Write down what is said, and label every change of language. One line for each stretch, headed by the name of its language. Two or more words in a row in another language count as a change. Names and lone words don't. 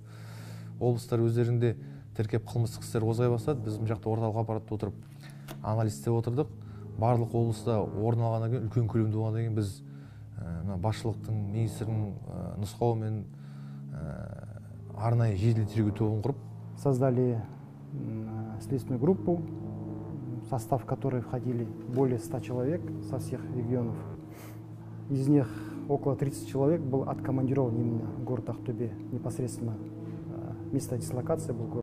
Kazakh: Облыстар өздерінде тіркеп қылмыстық істер қозғай бастады. Біз бұл жақта орталық аппаратта отырып анализ істеп отырдық. Барлық облыста орын алғаннан кейін, үлкен көлемде болғаннан кейін біз басшылықтың, министрдің нұсқауымен арнайы жедел тергеу тобын құрып
Russian: Создали следственную группу, в состав которой входили более 100 человек со всех регионов. Из них около 30 человек был откомандирован именно в город Ахтубе, непосредственно место дислокации был город